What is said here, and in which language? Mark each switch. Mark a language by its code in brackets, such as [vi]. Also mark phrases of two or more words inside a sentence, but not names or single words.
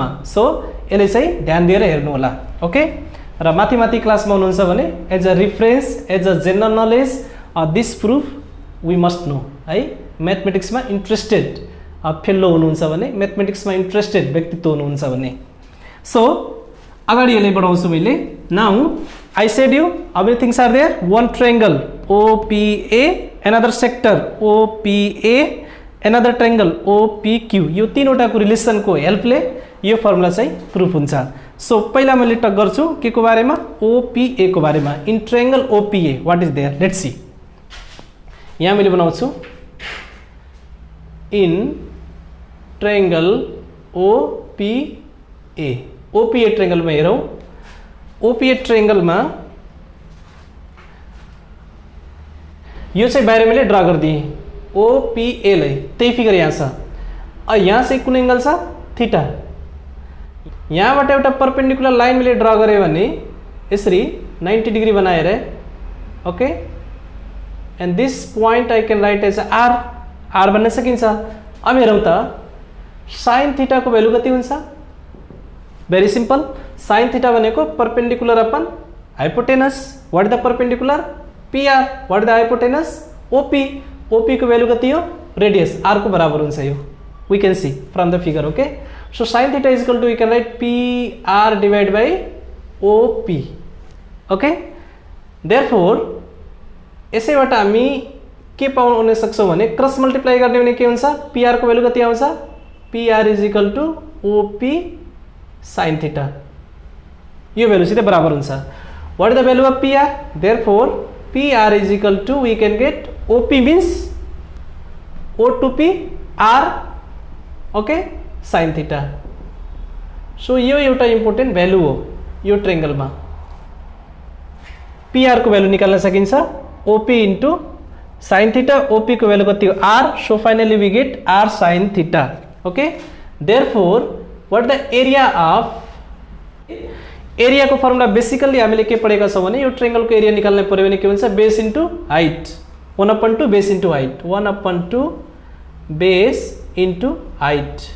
[ne] सो यसले चाहिँ ध्यान दिएर हेर्नु होला। ओके, र माथि माथि क्लासमा हुनुहुन्छ भने [en] as a reference, as a general knowledge this proof we must know [ne] है। म्याथमेटिक्समा [en] interested fellow [ne] हुनुहुन्छ भने, म्याथमेटिक्समा इन्ट्रेस्टेड व्यक्तित्व हुनुहुन्छ भने। सो अगाडि यसलाई बढाउँछु मैले। [en] Now I said you everything's are there, one triangle OPA, another sector OPA, another triangle OPQ, [ne] यो तीनवटाको रिलेसनको हेल्पले यो फर्मुला चाहिँ प्रुफ हुन्छ। सो पहिला मैले टक गर्छु के को बारेमा, OPA को बारेमा। [en] In triangle OPA what is there, let's see. [ne] यहाँ मैले बनाउँछु [en] in triangle OPA, [ne] OPA ट्रायंगल में हेरौं। OPA ट्रायंगल में यो चाहिँ बाहिर मैले ड्रा गरिदिएँ OPA लाई, त्यही फिगर यहाँ छ। यहाँ चाहिँ कुन एंगल छ, थीटा। यहाँबाट एउटा [en] perpendicular line [ne] मैले ड्रा गरेँ भने यसरी 90 डिग्री बनाएर, ओके, [en] and this point I can write as R, [ne] R भन्न सकिन्छ। अब हेरौँ त [en] sine theta [ne] को भ्यालु कति हुन्छ। [en] Very simple, sine theta भनेको perpendicular upon hypotenuse. What is the perpendicular, PR. What is the hypotenuse, OP. [ne] OP को भ्यालु कति हो, रेडियस, R को बराबर हुन्छ यो। [en] We can see from the figure. Okay, so sine theta is equal to we can write PR divide by OP. [ne] ओके, देयरफोर यसैबाट हामी के पाउन सक्छौँ भने [en] cross multiply [ne] गर्ने भने के हुन्छ, PR को भ्यालु कति आउँछ, [en] PR is equal to OP sine theta. [ne] यो भ्यालु सिधै बराबर हुन्छ। [en] What is the value of PR, therefore PR is equal to we can get OP means O2P R, okay, sine theta. [ne] सो यो एउटा [en] important value [ne] हो यो ट्रायंगलमा। PR को भ्यालु निकाल्न सकिन्छ, OP [en] into sine theta. [ne] OP को भ्यालु कति हो, R। [en] So finally we get R sine theta. Okay therefore what the area of [ne] एरिया को फर्मुला बेसिकली हामीले के पढेका छौं भने यो ट्रायंगल को एरिया निकाल्न पर्यो भने के हुन्छ [en] base into height [ne] 1/2 [en] base into height [ne] 1/2 [en] base into height